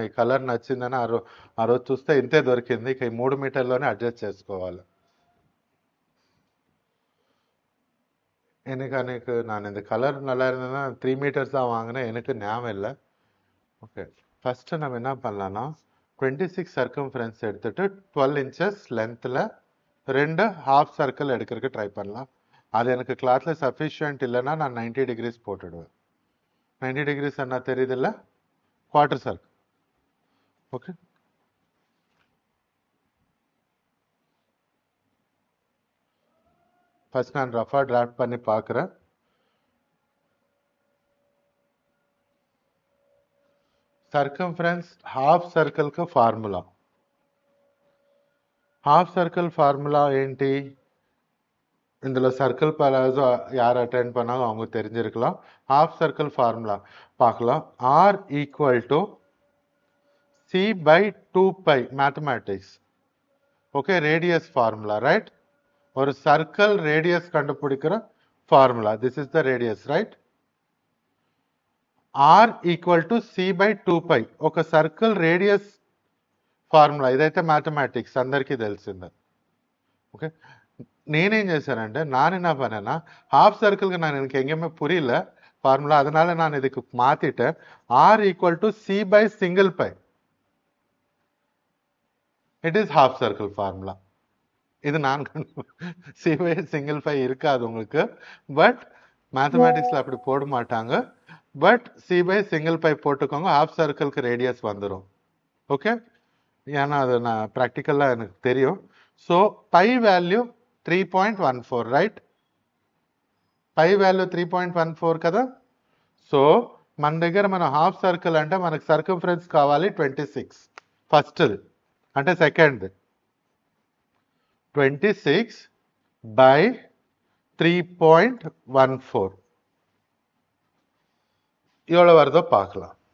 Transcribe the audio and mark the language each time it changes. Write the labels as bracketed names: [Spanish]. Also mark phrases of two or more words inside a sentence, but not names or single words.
[Telugu] ఈ కలర్ నచ్చిందని ఆ రోజు చూస్తే ఇంతే దొరికింది. ఇక ఈ 3 [English] meters adjust [Telugu] చేసుకోవాలి. [Tamil] எனக்கு நான் இந்த கலர் நல்லா இருந்ததுன்னா 3 மீட்டர்ஸ் தான் வாங்கினேன். எனக்கு ஞாபகம் இல்லை. [English] okay, first [Tamil] நம்ம என்ன பண்ணலாம்னா 26 [English] circumference [Tamil] எடுத்துட்டு 12 [English] inches length [Tamil] 2 [English] half circle [Tamil] எடுக்கிறதுக்கு ட்ரை பண்ணலாம். அது எனக்கு [English] cloth sufficient [Tamil] இல்லைன்னா நான் 90 டிகிரிஸ் போட்டுடுவேன். 90 டிகிரிஸ் என்ன தெரியுதுல்ல, [English] quarter circle. okay, first [Tamil] நான் ரஃபாக டிராஃப்ட் பண்ணி பார்க்குறேன். [English] circumference half circle formula. half circle formula ఏంటి? [Tamil] இதில் [English] circle palazzo [Tamil] யார் அட்டென்ட் பண்ணாலும் அவங்க தெரிஞ்சிருக்கலாம். [English] half circle formula பார்க்கலாம். R equal to C/2π mathematics. okay, radius formula, right? [Tamil] ஒரு [English] circle radius [Tamil] கண்டுபிடிக்கிற ஃபார்முலா. [English] this is the radius, right? R equal to C/2π ఒక circle radius formula. [Telugu] ఇదైతే మ్యాథమెటిక్స్ అందరికీ తెలిసిందే. ఓకే, నేనేం చేశానంటే [Tamil] நான் என்ன பண்ணேன்னா [English] half circle [Tamil] எனக்கு எங்கேயுமே புரியல ஃபார்முலா, அதனால நான் இதுக்கு மாத்திட்டேன். [English] R equal to C/single π. It is half circle formula. [Tamil] இது நான் C/single π இருக்காது உங்களுக்கு, [English] but mathematics [Tamil] அப்படி போட மாட்டாங்க. பட் C/single π போட்டுக்கோங்க, [English] half circle radius [Tamil] வந்துடும். ஓகே, ஏன்னா அது நான் ப்ராக்டிக்கலாக எனக்கு தெரியும். [English] so pi value 3.14, right? pi value [Telugu] 3.14 కదా. సో మన దగ్గర మనం [English] half circle [Telugu] అంటే మనకు సర్కంఫరెన్స్ కావాలి 26. ఫస్ట్ది అంటే సెకండ్ది [Tamil] 26/3.14 எவ்வளோ வருதோ பார்க்கலாம்.